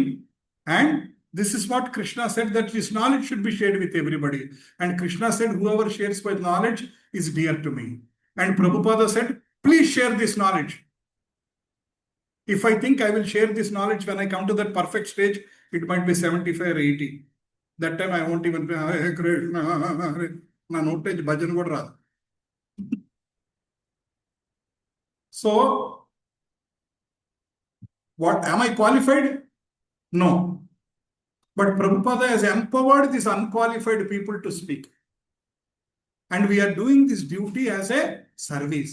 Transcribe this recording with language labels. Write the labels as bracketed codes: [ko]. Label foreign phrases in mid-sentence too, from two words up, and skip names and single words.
[en] And this is what Krishna said, that this knowledge should be shared with everybody. And Krishna said, whoever shares my knowledge is dear to me. And Prabhupada said, please share this knowledge. If I think I will share this knowledge when I come to that perfect stage, it might be 75 or 80. That time I won't even be, [te] హరే కృష్ణ, నా నోటగే భజన్ కూడా రాదు. [en] So, what am I qualified? No. But Prabhupada has empowered these unqualified people to speak. And we are doing this duty as a service.